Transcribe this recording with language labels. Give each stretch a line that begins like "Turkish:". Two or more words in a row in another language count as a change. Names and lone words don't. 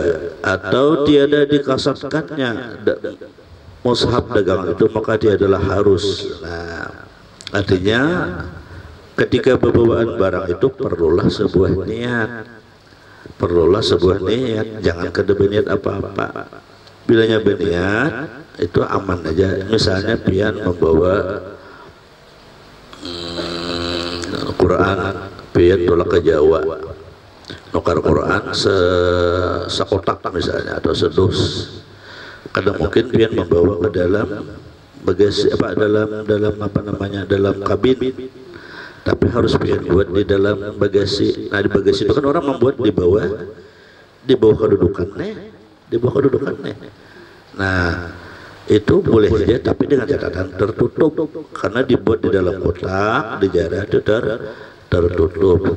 Indonesian: Atau tiada dikasatkannya mushaf dagangan itu, maka dia adalah harus. Nah, artinya ketika pembawaan barang itu perlulah sebuah niat. Jangan kada berniat apa-apa.
Banjar: Bilanya berniat itu aman aja. Misalnya pian membawa Quran, pian tolak ke Jawa, nukar Quran sekotak misalnya atau sedus.
Indonesian: Kadang mungkin pian membawa ke dalam bagasi apa dalam apa namanya dalam kabin, tapi harus buat di dalam bagasi. Nah di bagasi itu kan orang membuat di bawah kedudukannya, Nah itu boleh saja, tapi dengan catatan tertutup, karena dibuat di dalam kotak, dijarah itu tertutup.